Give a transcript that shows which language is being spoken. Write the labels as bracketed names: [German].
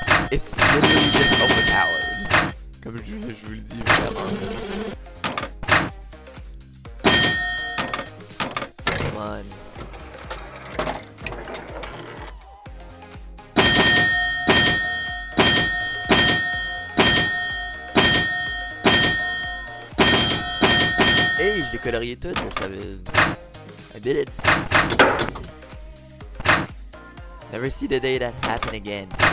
[English] It's literally just overpowered. [French] Comme je vous le dis vraiment. [English] Come on. [French] Hey, je l'ai colorié tout, je savais. [English] I did it. Never see the day that happen again.